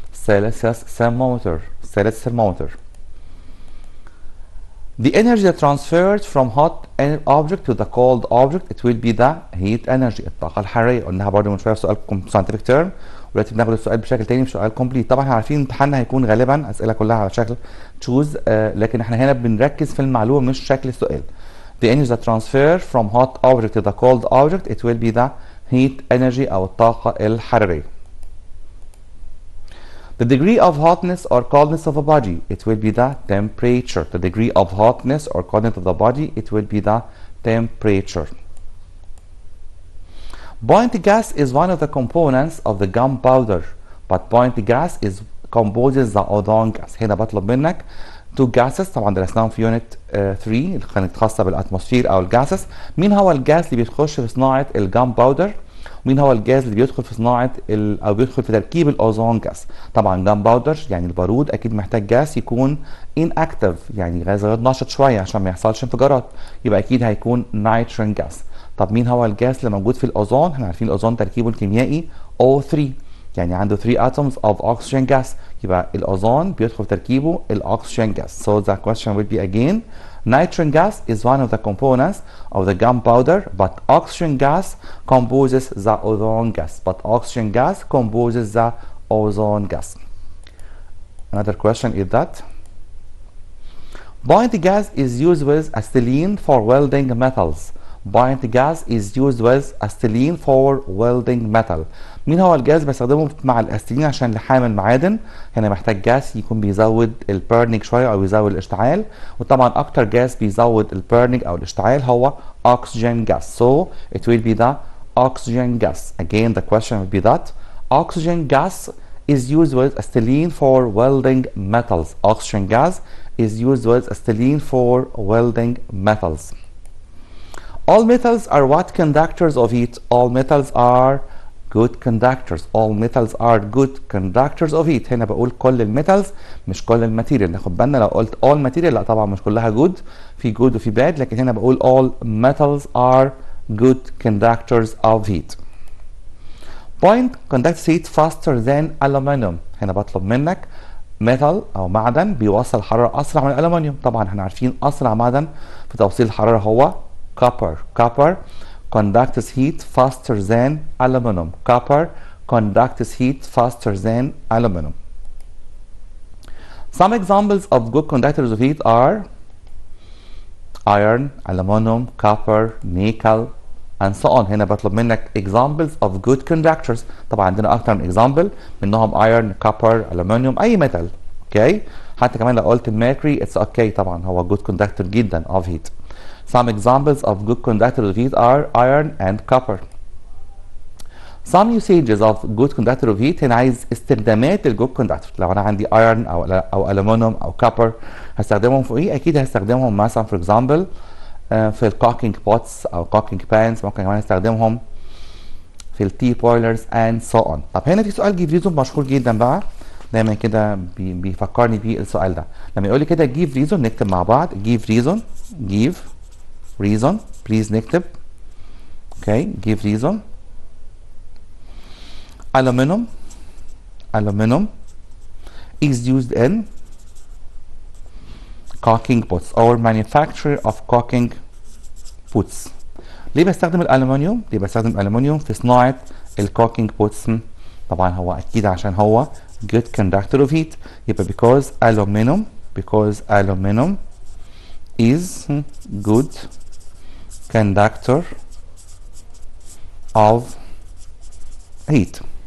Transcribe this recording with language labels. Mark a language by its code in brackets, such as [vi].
[en] Celsius thermometer. Celsius thermometer. The energy that transferred from hot object to the cold object, it will be the heat energy. [ar] الطاقة الحرارية. قلناها برضه من شوية في سؤال scientific term، ودلوقتي بناخد السؤال بشكل تاني في سؤال complete. طبعا احنا عارفين امتحاننا هيكون غالبا أسئلة كلها على شكل choose، لكن احنا هنا بنركز في المعلومة مش شكل السؤال. [en] The energy that transferred from hot object to the cold object, it will be the heat energy [ar] أو الطاقة الحرارية. [en] The degree of hotness or coldness of a body, it will be the temperature. The degree of hotness or coldness of the body, it will be the temperature. Point gas is one of the components of the gunpowder, but point gas is composes the ozone gas. [ar] هنا بطلب منك [en] two gases، [ar] طبعا درسناهم في يونت 3 اللي كانت خاصة بالاتموسفير او الجاسس. مين هو الجاز اللي بيخش في صناعة الجانباودر؟ مين هو الجاز اللي بيدخل في صناعة او بيدخل في تركيب الاوزون جاز؟ طبعا جان باودر يعني البارود، اكيد محتاج جاز يكون inactive، يعني غاز غير نشط شوية عشان ما يحصلش انفجارات، يبقى اكيد هيكون نيتروجين جاز. طب مين هو الجاز اللي موجود في الاوزون؟ احنا عارفين الاوزون تركيبه الكيميائي O3، يعني عنده [en] 3 atoms of oxygen gas، [ar] يبقى الاوزون بيدخل في تركيبه الاكسجين gas. [en] So the question will be again, nitrogen gas is one of the components of the gunpowder, but oxygen gas composes the ozone gas. But oxygen gas composes the ozone gas. Another question is that point gas is used with acetylene for welding metals. Point gas is used with acetylene for welding metal. [ar] مين هو الجاز بستخدمه مع الاسيتيلين عشان لحام المعادن؟ هنا محتاج جاز يكون بيزود البيرنينج شويه او بيزود الاشتعال، وطبعا اكتر جاز بيزود البيرنينج او الاشتعال هو oxygen gas. [en] So it will be the oxygen gas. Again the question will be that oxygen gas is used with acetylene for welding metals. Oxygen gas is used with acetylene for welding metals. All metals are what conductors of heat? All metals are good conductors. All metals are good conductors of heat. [ar] هنا بقول كل الميتالز مش كل الماتيريال. ناخد بالنا لو قلت [en] all material [ar] لا طبعا مش كلها good، في good وفي bad، لكن هنا بقول [en] all metals are good conductors of heat. Point conducts heat faster than aluminum. [ar] هنا بطلب منك metal او معدن بيوصل حرارة اسرع من الالومنيوم. طبعا احنا عارفين اسرع معدن في توصيل الحرارة هو copper. [en] Copper conducts heat faster than aluminum. Copper conducts heat faster than aluminum. Some examples of good conductors of heat are iron, aluminum, copper, nickel, and so on. [ar] هنا بطلب منك [en] examples of good conductors. [ar] طبعا عندنا اكتر من example منهم iron, copper, aluminum، اي metal. اوكي، حتى كمان لو قلت mercury [en] it's okay، [ar] طبعا هو [en] good conductor [ar] جدا [en] of heat. Some examples of good conductors of heat are iron and copper. Some usages of good conductor of heat. [ar] هنا عايز استخدامات الجود كوندكتور. لو انا عندي iron او aluminum او copper هستخدمهم في ايه؟ اكيد هستخدمهم مثلا [en] for example [ar] في الكوكينج بوتس او كوكينج بانز، ممكن كمان استخدمهم في التي بويلرز [en] and so on. [ar] طب هنا في سؤال جيف ريزون مشهور جدا بقى، دايما كده بيفكرني بيه السؤال ده. لما يقول لي كده جيف ريزون نكتب مع بعض جيف ريزون. [en] جيف reason please نكتب. okay give reason. aluminum is used in caulking pots or manufacture of caulking pots. [ar] ليه بستخدم الالومنيوم؟ ليه بستخدم الالومنيوم في صناعة الكوكينج بوتس؟ طبعا هو اكيد عشان هو [en] good conductor of heat، [ar] يبقى [en] because aluminum is good conductor of heat.